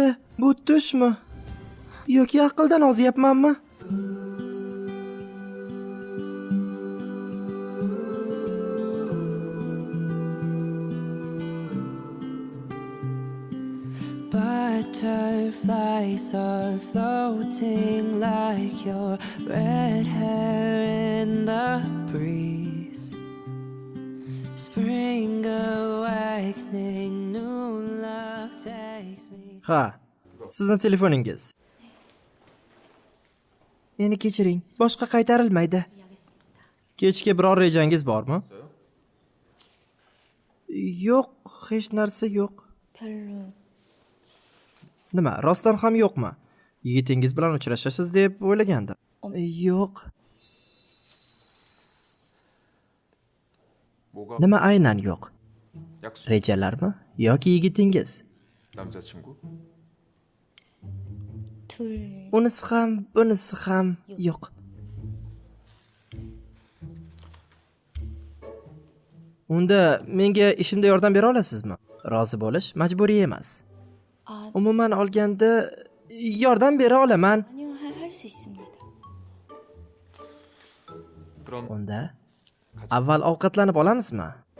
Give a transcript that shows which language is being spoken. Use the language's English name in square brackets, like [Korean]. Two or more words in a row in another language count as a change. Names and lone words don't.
[Uzbek] Bu tushmi? Yoki aqldan ozyapmanmi? [English] Butterflies are floating like your red hair in the breeze. Spring awakening, new love takes me. [Uzbek] Ha. Sizni telefoningiz. Meni kechiring. Boshqa qaytarilmaydi. Kechga biror rejangiz bormi? Yo'q, hech narsa yo'q. [Korean] 별로 [Uzbek] Nima, rostdan ham yo'qmi? Yigitingiz bilan uchrashasiz deb o'ylagandim. Yo'q. Nima aynan yo'q? Rejalarmi yoki yigitingiz? [Korean] 남자친구? 둘 [Uzbek] Unisi ham, bunisi ham yo'q. Unda menga ishimda yordam bera olasizmi? Rozi bo'lish majburiy emas. [Korean] 아, [Uzbek] Umuman olganda yordam bera olaman. [Korean] 아니요 할 수 있습니다. 그럼 [Uzbek] Unda avval ovqatlanib olamizmi?